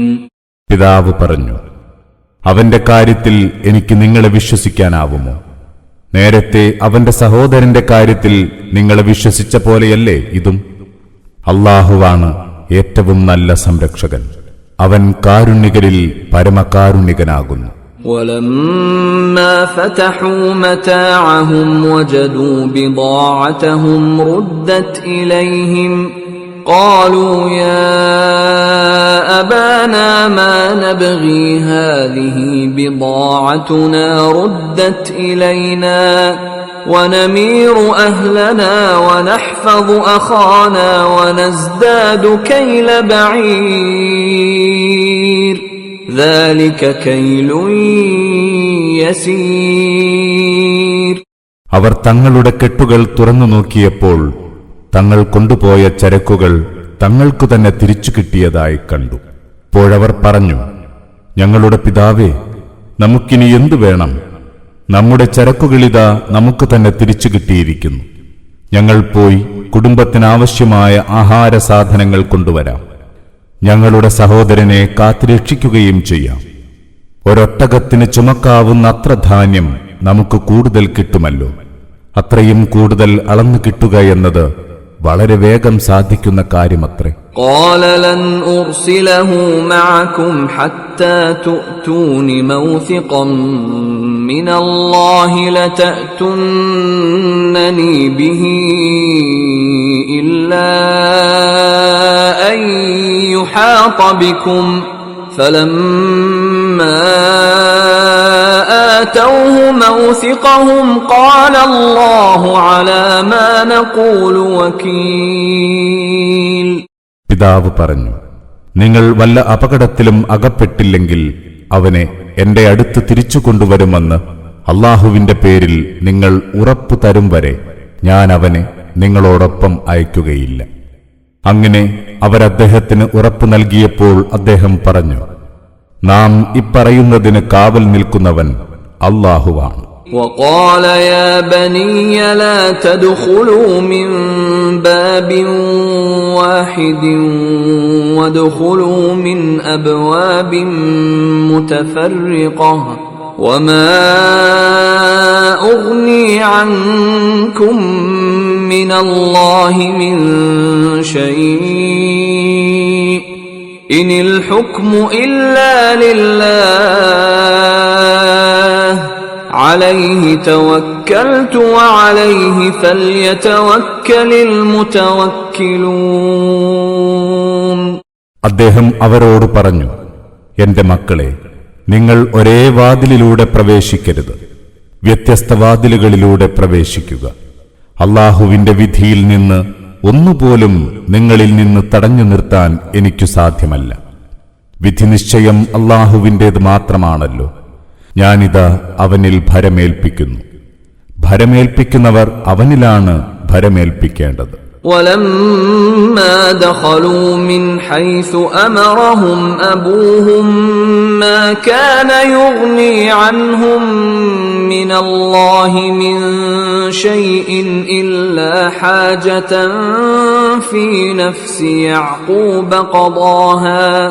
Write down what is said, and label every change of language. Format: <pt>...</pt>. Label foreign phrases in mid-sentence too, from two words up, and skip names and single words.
<ml>പിതാവ് പറഞ്ഞു, അവന്റെ കാര്യത്തിൽ എനിക്ക് നിങ്ങളെ വിശ്വസിക്കാനാവുമോ? നേരത്തെ അവന്റെ സഹോദരന്റെ കാര്യത്തിൽ നിങ്ങളെ വിശ്വസിച്ച പോലെയല്ലേ ഇതും? അല്ലാഹുവാണ് ഏറ്റവും നല്ല സംരക്ഷകൻ. അവൻ കാരുണ്യകരിൽ പരമകാരുണ്യകനാകുന്നു.</ml> <ar>ولما فتحوا متاعهم وجدوا بضاعتهم ردت إليهم قالوا يا أبانا ما نبغي هذه بضاعتنا ردت إلينا ونمير أهلنا ونحفظ أخانا ونزداد كيل بعير ذلك كيل يسير.</ar> <ml>അവർ തങ്ങളുടെ കെട്ടുകൾ തുറന്നു നോക്കിയപ്പോൾ തങ്ങൾ കൊണ്ടുപോയ ചരക്കുകൾ തങ്ങൾക്കു തന്നെ തിരിച്ചു കിട്ടിയതായി കണ്ടു. അപ്പോഴവർ പറഞ്ഞു, ഞങ്ങളുടെ പിതാവേ, നമുക്കിനി എന്തു വേണം? നമ്മുടെ ചരക്കുകളിതാ നമുക്ക് തന്നെ തിരിച്ചു കിട്ടിയിരിക്കുന്നു. ഞങ്ങൾ പോയി കുടുംബത്തിനാവശ്യമായ ആഹാര സാധനങ്ങൾ കൊണ്ടുവരാം. ഞങ്ങളുടെ സഹോദരനെ കാത്തുരക്ഷിക്കുകയും ചെയ്യാം. ഒരൊട്ടകത്തിന് ചുമക്കാവുന്ന അത്ര ധാന്യം നമുക്ക് കൂടുതൽ കിട്ടുമല്ലോ. അത്രയും കൂടുതൽ അളന്നു കിട്ടുക എന്നത് വളരെ വേഗം സാധിക്കുന്ന കാര്യമത്രേ.</ml> <ar>قال لن أرسله معكم حتى تؤتون موثقا من الله لتأتونني به إلا أن يحاط بكم فلما آتوه موثقهم قال الله على ما نقول وكيل.</ar> <ml>പിതാവ് പറഞ്ഞു, നിങ്ങൾ വല്ല അപകടത്തിലും അകപ്പെട്ടില്ലെങ്കിൽ അവനെ എന്റെ അടുത്ത് തിരിച്ചു കൊണ്ടുവരുമെന്ന് അല്ലാഹുവിന്റെ പേരിൽ നിങ്ങൾ ഉറപ്പു തരും വരെ ഞാൻ അവനെ നിങ്ങളോടൊപ്പം അയക്കുകയില്ല. അങ്ങനെ അവരദ്ദേഹത്തിന് ഉറപ്പു നൽകിയപ്പോൾ അദ്ദേഹം പറഞ്ഞു, നാം ഇപ്പറയുന്നതിന് കാവൽ നിൽക്കുന്നവൻ അല്ലാഹുവാണ്.</ml> <ar>وقال يا بني لا تدخلوا من باب واحد وادخلوا من أبواب متفرقة وما أغني عنكم من الله من شيء إن الحكم إلا لله عليه توكلت وعليه فليتوكل المتوكلون.</ar> <ml>അദ്ദേഹം അവരോട് പറഞ്ഞു, എന്റെ മക്കളെ, നിങ്ങൾ ഒരേ വാതിലിലൂടെ പ്രവേശിക്കരുത്, വ്യത്യസ്ത വാതിലുകളിലൂടെ പ്രവേശിക്കുക. അല്ലാഹുവിന്റെ വിധിയിൽ നിന്ന് ഒന്നുപോലും നിങ്ങളിൽ നിന്ന് തടഞ്ഞു നിർത്താൻ എനിക്കു സാധ്യമല്ല. വിധിനിശ്ചയം അല്ലാഹുവിന്റേത് മാത്രമാണല്ലോ. ഞാനിതാ അവനിൽ ഭരമേൽപ്പിക്കുന്നു. ഭരമേൽപ്പിക്കുന്നവർ അവനിലാണ് ഭരമേൽപ്പിക്കേണ്ടത്.</ml> <ar>ولما دخلوا من حيث أمرهم أبوهم ما كان يغني عنهم من الله من شيء إلا حاجة في نفس يعقوب قضاها</ar>